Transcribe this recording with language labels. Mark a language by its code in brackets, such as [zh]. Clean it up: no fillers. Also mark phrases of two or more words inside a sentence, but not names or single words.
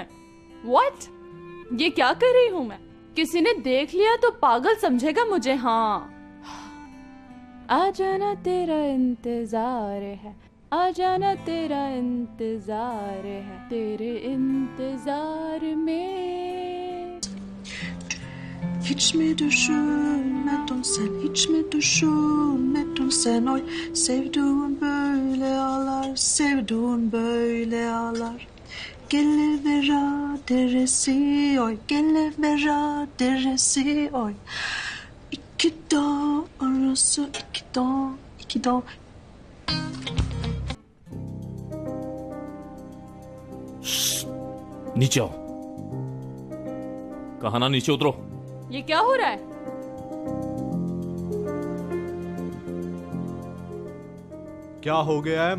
[hi] What? ये क्या कर रही हूँ मैं? किसी ने देख लिया तो पागल समझेगा मुझे। हाँ, आ जाना तेरा इंतजार है, आ जाना तेरा इंतजार है, तेरे इंतजार में। [tr] Hiç mi düşünmedin sen, hiç mi düşünmedin sen, oy sevduğun böyle ağlar, sevduğun böyle ağlar. Gelivera deresi oy, gelivera deresi oy. İki dağ arası, iki dağ, iki dağ. [hi] नीचे आओ। कहा ना नीचे उतरो। ये क्या हो रहा है? क्या हो गया है?